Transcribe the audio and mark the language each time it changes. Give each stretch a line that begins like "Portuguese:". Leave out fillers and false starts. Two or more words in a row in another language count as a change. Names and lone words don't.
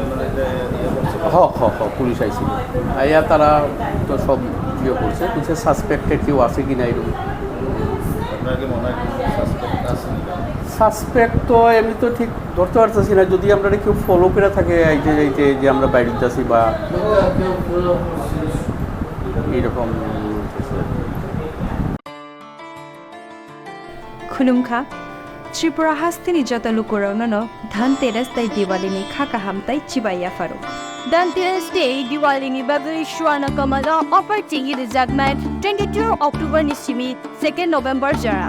Bangla: পুলিশ আইছিল আইয়া তারা তো সব ইয়ে করছে কিছু সাসপেক্টেড কেউ আছে কি না এরকম সাসপেক্ট তো এমনি তো ঠিক ধরতে পারতেছি না যদি আমরা কেউ ফলো করে থাকে যাইতে যে আমরা বাইরে যাচ্ছি বা এইরকম
Kok Borok: खुलुमखा त्रिपुरा हास्तिनि जतलुकुरावनो धनतेरस ताई दिवालीनि खाका हामताई चिबाया फारो धनतेरस day दिवालीनि बागै सुवाना कमला अफर टिंगि रिजागनाय 22 अक्टोबर नि सिमि 2 नभेम्बर जराव